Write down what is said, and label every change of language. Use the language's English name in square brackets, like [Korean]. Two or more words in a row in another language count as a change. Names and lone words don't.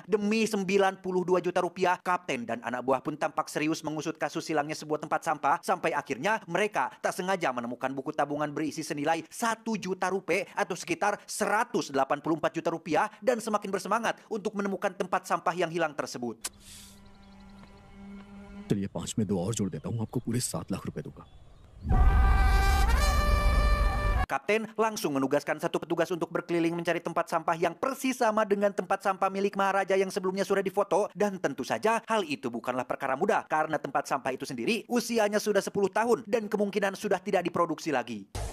[Indonesian] Demi 92 juta rupiah, Kapten dan anak buah pun tampak serius mengusut kasus hilangnya sebuah tempat sampah, sampai akhirnya mereka tak sengaja menemukan buku tabungan berisi senilai 1 juta rupiah atau sekitar 184 juta rupiah, dan semakin bersemangat untuk menemukan tempat sampah yang hilang tersebut. [Hindi] चलिए 5 में 2 और जोड़ देता हूँ, आपको पूरे 7 लाख रुपए दूंगा. [Indonesian] Kapten langsung menugaskan satu petugas untuk berkeliling mencari tempat sampah yang persis sama dengan tempat sampah milik Maharaja yang sebelumnya sudah difoto. Dan tentu saja hal itu bukanlah perkara mudah, karena tempat sampah itu sendiri usianya sudah 10 tahun dan kemungkinan sudah tidak diproduksi lagi.